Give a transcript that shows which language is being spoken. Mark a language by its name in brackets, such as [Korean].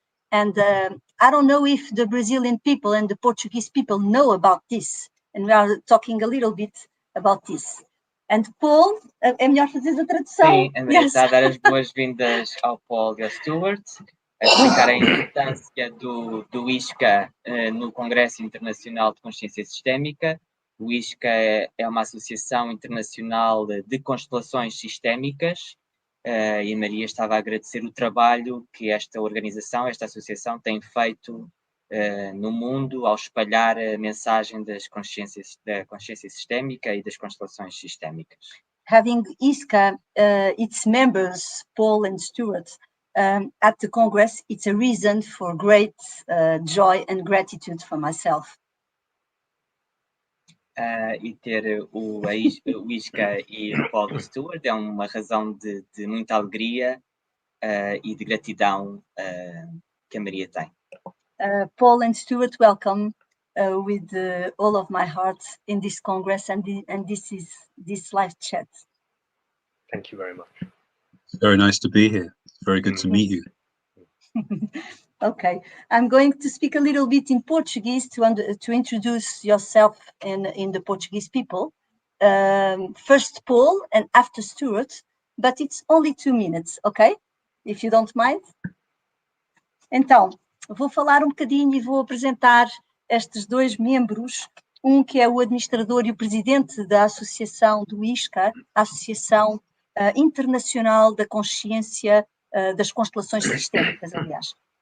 [English] And I don't know if the Brazilian people and the Portuguese people know about this. And we are talking a little bit about this. [Portuguese] And Paul, é melhor fazer a tradução? Sim, André, está a dar as boas-vindas ao Paul e ao Stuart, a explicar a importância do ISCA no Congresso Internacional de Consciência Sistémica. O ISCA é uma associação internacional de constelações sistémicas e a Maria estava a agradecer o trabalho que esta associação tem feito no mundo ao espalhar a mensagem da consciência sistémica e das constelações sistémicas. [English] Having ISCA, its members, Paul and Stuart, at the Congress, it's a reason for great joy and gratitude for myself. [Portuguese] E ter o ISCA e o Paul e Stuart é uma razão de muita alegria e de gratidão que a Maria tem. [English] Paul and Stuart, welcome with all of my heart in this Congress and this live chat. Thank you very much. It's very nice to be here. It's very good to meet you. Okay, I'm going to speak a little bit in Portuguese to introduce yourself in the Portuguese people. First Paul and after Stuart, but it's only 2 minutes, okay? If you don't mind. [Portuguese] Então, vou falar um bocadinho e vou apresentar estes 2 membros, um que é o administrador e o presidente da associação do ISCA, a Associação Internacional da Consciência das Constelações Sistémicas, aliás.